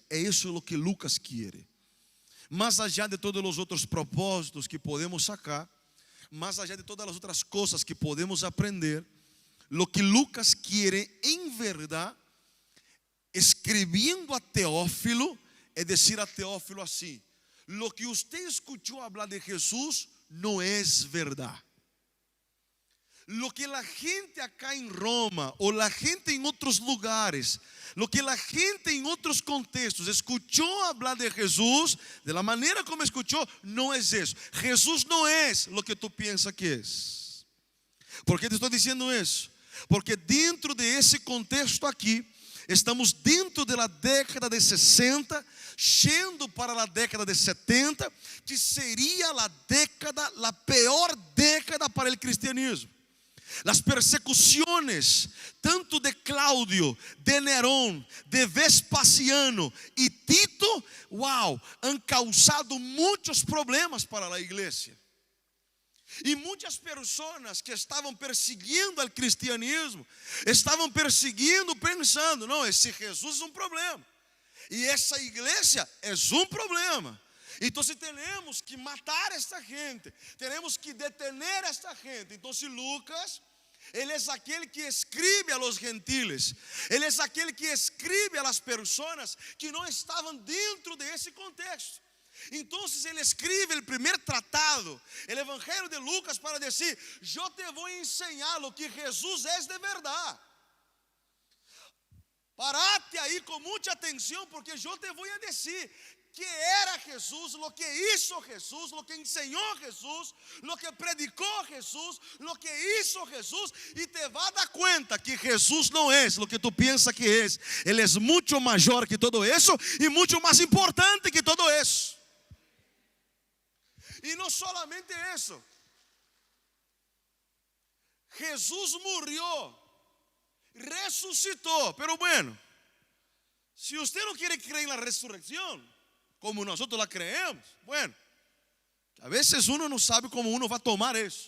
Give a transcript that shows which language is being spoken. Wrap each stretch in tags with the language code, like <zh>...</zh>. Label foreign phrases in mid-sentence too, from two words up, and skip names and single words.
<pt>É isso o que Lucas quer. Mais allá de todos os outros propósitos que podemos sacar, mais allá de todas as outras coisas que podemos aprender,</pt> <es>lo que</es> <pt>Lucas quer, em verdade, escrevendo a Teófilo, é dizer a Teófilo assim:</pt> <es>lo que usted escuchó hablar de Jesús no es verdad. Lo que la gente acá en Roma o la gente en otros lugares, lo que la gente en otros contextos escuchó hablar de Jesús, de la manera como escuchó, no es eso. Jesús no es lo que tú piensas que es. ¿Por qué te estoy diciendo eso? Porque dentro de ese contexto aquí,</es> <pt>estamos dentro da década de 60, yendo para a década de 70, que seria a pior década para o cristianismo. As persecuções, tanto de Cláudio, de Nerón, de Vespasiano e Tito,</pt> <es>han causado</es> <pt>muitos problemas para a igreja. E muitas pessoas que estavam perseguindo o cristianismo, estavam perseguindo pensando, não, esse Jesus é um problema. E essa igreja é um problema. Então temos que matar esta gente, temos que detener esta gente. Então Lucas, ele é aquele que escreve a</pt> <es>los gentiles,</es> <pt>ele é aquele que escreve a las pessoas que não estavam dentro desse contexto. Então ele escreve o primeiro tratado, o Evangelho de Lucas, para dizer: eu te vou ensinar o que Jesus é de verdade. Parate aí com muita atenção, porque eu te vou dizer que era Jesus,</pt> <es>lo que hizo Jesus, lo que enseñó Jesús, lo que predicó Jesús, lo que hizo Jesús, y te va a dar cuenta que Jesús no es lo que tú piensas que es. Él es mucho mayor que todo eso y mucho más importante que todo eso. Y no solamente eso, Jesús murió, resucitó, pero bueno, si usted no quiere creer en la resurrección, como nosotros la creemos, bueno, a veces uno no sabe cómo uno va a tomar eso.</es>